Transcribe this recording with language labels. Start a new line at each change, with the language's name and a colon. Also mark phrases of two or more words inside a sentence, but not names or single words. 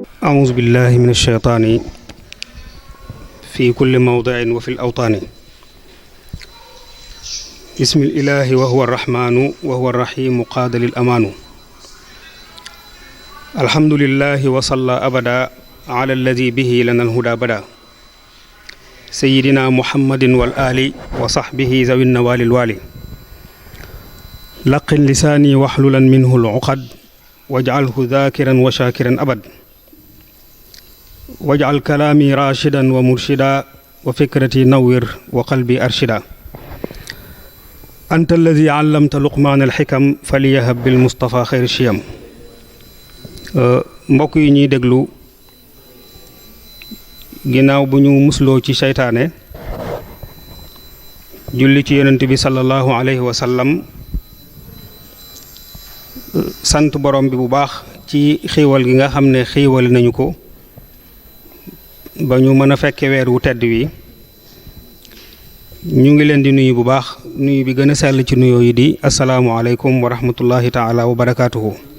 Arabic: أعوذ بالله من الشيطان في كل موضع وفي الأوطان بسم الإله وهو الرحمن وهو الرحيم قاد للأمان الحمد لله وصلى أبدا على الذي به لنا الهدى بدا سيدنا محمد والآل وصحبه ذوي النوال الوالي لقن لساني واحللا منه العقد واجعله ذاكرا وشاكرا أبد واجعل كلامي راشدا ومرشدا وفكرتي نور وقلبي أرشدا أنت الذي علمت لقمان الحكم فليهب بالمصطفى خير الشيم
Wolof: mbokk yi ñuy déglu ginnaaw bu ñu musloo ci seytaane julli ci yonent bi
Arabic: صلى الله عليه وسلم
Wolof: sant borom bi bu baax ci xéewal gi nga xam ne xéewal nañu ko ba ñu mën a fekke weer wu tedd wi ñu ngi leen di nuyu bu baax nuyu bi gën a sell ci nuyoo yi di
Arabic: السلام عليكم ورحمة الله تعالى وبركاته